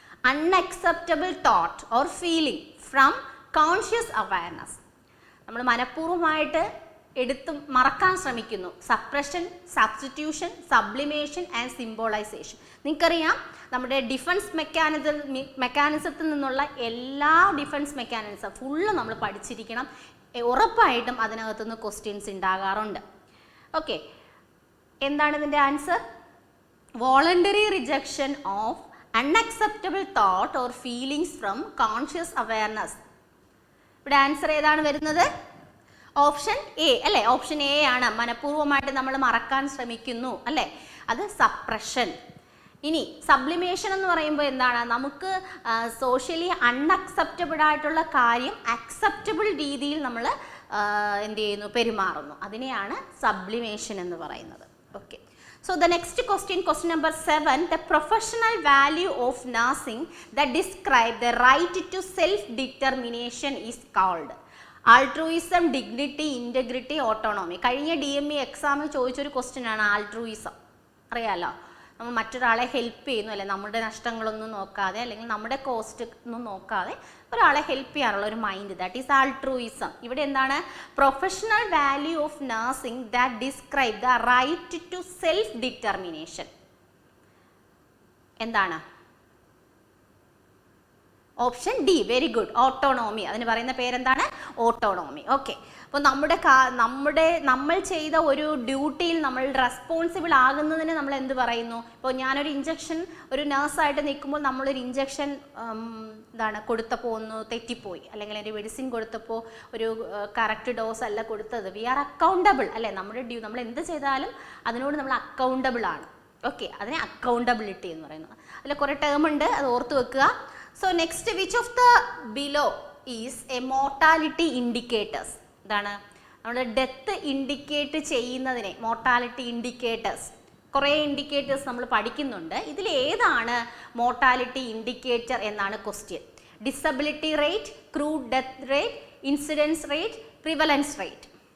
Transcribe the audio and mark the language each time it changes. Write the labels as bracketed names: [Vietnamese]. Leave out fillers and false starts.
[English] Unacceptable thought or feeling from conscious awareness. [Malayalam] നമ്മൾ മനഃപൂർവ്വമായിട്ട് എടുത്ത് മറക്കാൻ ശ്രമിക്കുന്നു. [English] Suppression, substitution, sublimation and symbolization. [Malayalam] നിങ്ങൾക്കറിയാം നമ്മുടെ ഡിഫൻസ് മെക്കാനിസത്തിൽ നിന്നുള്ള എല്ലാ ഡിഫൻസ് മെക്കാനിസം ഫുള്ള് നമ്മൾ പഠിച്ചിരിക്കണം. ഉറപ്പായിട്ടും അതിനകത്തുനിന്ന് ക്വസ്റ്റ്യൻസ് ഉണ്ടാകാറുണ്ട്. ഓക്കെ, എന്താണ് ഇതിൻ്റെ answer? [English] Voluntary rejection of unacceptable thought or feelings from conscious awareness. [Malayalam] ഇവിടെ ആൻസർ ഏതാണ് വരുന്നത്? ഓപ്ഷൻ എ അല്ലേ. ഓപ്ഷൻ എ ആണ്. മനഃപൂർവ്വമായിട്ട് നമ്മൾ മറക്കാൻ ശ്രമിക്കുന്നു അല്ലേ, അത് സപ്രഷൻ. ഇനി സബ്ലിമേഷൻ എന്ന് പറയുമ്പോൾ എന്താണ്? നമുക്ക് സോഷ്യലി അൺഅക്സെപ്റ്റബിൾ ആയിട്ടുള്ള കാര്യം അക്സെപ്റ്റബിൾ രീതിയിൽ നമ്മൾ എന്ത് ചെയ്യുന്നു? പെരുമാറുന്നു. അതിനെയാണ് സബ്ലിമേഷൻ എന്ന് പറയുന്നത്. [English] Okay, so the next question, question number 7, the professional value of nursing that describe the right to self determination is called. [Malayalam] ആൾട്രൂയിസം, dignity, integrity, autonomy. കഴിഞ്ഞ DME എക്സാമിൽ ചോദിച്ചൊരു ക്വസ്റ്റ്യൻ ആണ് ആൾട്രൂയിസം. അറിയാലോ, നമ്മൾ മറ്റൊരാളെ ഹെൽപ്പ് ചെയ്യുന്നു അല്ലെ, നമ്മുടെ നഷ്ടങ്ങളൊന്നും നോക്കാതെ അല്ലെങ്കിൽ നമ്മുടെ കോസ്റ്റ് ഒന്നും നോക്കാതെ ഒരാളെ ഹെൽപ്പ് ചെയ്യാനുള്ള ഒരു മൈൻഡ്, [English] That is altruism. [Malayalam] ഇവിടെ എന്താണ്? [English] Professional value of nursing that describe the right to self determination. [Malayalam] എന്താണ്? Option D, very good, autonomy. അതിന് പറയുന്ന പേരെന്താണ്? ഓട്ടോണോമി. ഓക്കെ, അപ്പോൾ നമ്മൾ ചെയ്ത ഒരു ഡ്യൂട്ടിയിൽ നമ്മൾ റെസ്പോൺസിബിൾ ആകുന്നതിന് നമ്മൾ എന്ത് പറയുന്നു? ഇപ്പോൾ ഞാനൊരു ഇഞ്ചക്ഷൻ, ഒരു നേഴ്സായിട്ട് നിൽക്കുമ്പോൾ നമ്മളൊരു ഇഞ്ചക്ഷൻ കൊടുത്തപ്പോൾ ഒന്ന് തെറ്റിപ്പോയി, അല്ലെങ്കിൽ ഒരു മെഡിസിൻ കൊടുത്തപ്പോൾ ഒരു കറക്റ്റ് ഡോസ് അല്ല കൊടുത്തത്. [English] we are accountable [Malayalam] അല്ലേ, നമ്മൾ എന്ത് ചെയ്താലും അതിനോട് നമ്മൾ അക്കൗണ്ടബിൾ ആണ്. ഓക്കെ, അതിനെ അക്കൗണ്ടബിലിറ്റി എന്ന് പറയുന്നത്. അതിൽ കുറേ ടേം ഉണ്ട്, അത് ഓർത്ത് വെക്കുക. [English] So next, which of the below is a mortality indicators? [Malayalam] എന്താണ്? നമ്മുടെ ഡെത്ത് ഇൻഡിക്കേറ്റ് ചെയ്യുന്നതിനെ മോർട്ടാലിറ്റി ഇൻഡിക്കേറ്റേഴ്സ്, കുറേ ഇൻഡിക്കേറ്റേഴ്സ് നമ്മൾ പഠിക്കുന്നുണ്ട്. ഇതിൽ ഏതാണ് മോർട്ടാലിറ്റി ഇൻഡിക്കേറ്റർ എന്നാണ് question. [English] Disability rate, crude death rate, incidence rate, prevalence rate.